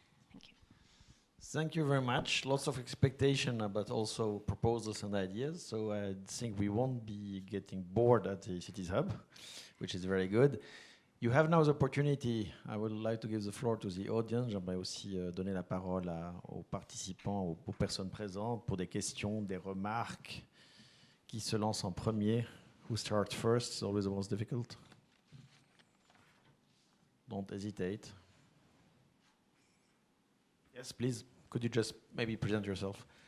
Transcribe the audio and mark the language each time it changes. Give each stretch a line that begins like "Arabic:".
English: Thank you. Thank you very much. Lots of expectation, but also proposals and ideas. So I think we won't be getting bored at the Cities Hub, which is very good. You have now the opportunity. I would like to give the floor to the audience.
French: J'aimerais aussi donner la parole aux participants, aux personnes présentes pour des questions, des remarques. Qui se lance en premier?
English: Who starts first? It's always the most difficult. Don't hesitate. Yes, please. Could you just maybe present yourself?